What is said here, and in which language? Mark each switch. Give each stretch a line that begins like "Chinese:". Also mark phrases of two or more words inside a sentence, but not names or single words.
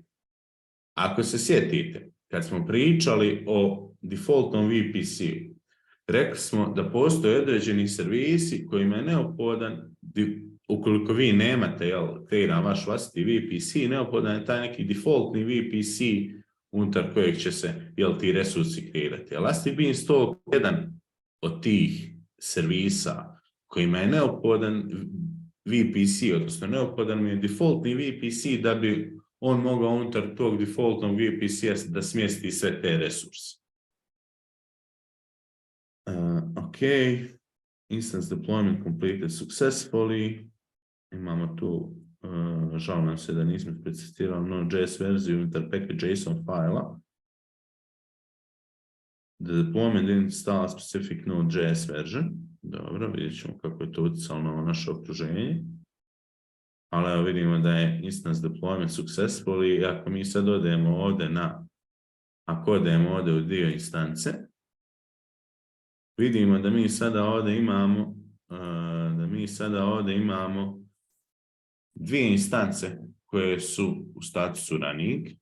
Bosnian: Ako se sjetite, kad smo pričali o defaultnom VPC-u, rekli smo da postoje određeni servisi kojima je neophodan, ukoliko vi nemate kreiran vaš vlastiti VPC, neophodan je taj neki defaultni VPC unutar kojeg će se ti resursi kreirati. Elastic Beanstalk je jedan od tih servisa kojima je neophodan VPC, odnosno neophodan mi je defaultni VPC da bi on mogao unutar tog defaultnog VPC-a da smjesti sve te resurse.
English: Ok, instance deployment completed successfully.
Bosnian: Imamo tu žao nam se da nismo specificirali Node.js verziju unutar package.json fajla.
English: The deployment didn't install a specific Node.js version.
Bosnian: Dobro, vidjet ćemo kako je to utjecalo na naše okruženje. Ali evo vidimo da je
English: instance deployment successful
Bosnian: i ako mi sad odemo ovdje ako odemo ovdje u dio instance, vidimo da mi sada ovdje imamo dvije instance koje su u statusu running.